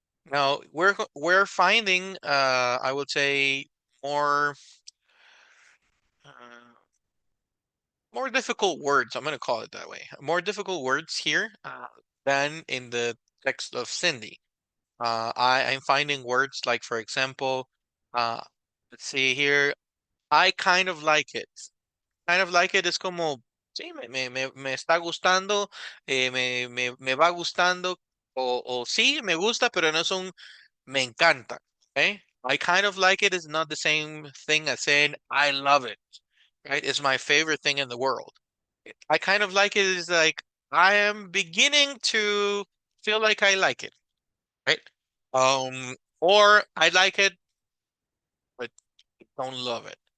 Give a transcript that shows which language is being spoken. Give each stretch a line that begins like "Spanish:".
English: Now we're finding I would say more uh, more difficult words. I'm gonna call it that way. More difficult words here than in the text of Cindy. I'm finding words like, for example, uh, let's see here. I kind of like it. Kind of like it
Spanish: es como, sí, me está gustando, me va gustando, o sí, me gusta, pero no es un me encanta.
English: Okay? I kind of like it is not the same thing as saying I love it. Right? It's my favorite thing in the world. I kind of like it is like I am beginning to feel like I like it. Right? Or I like it, but don't love it.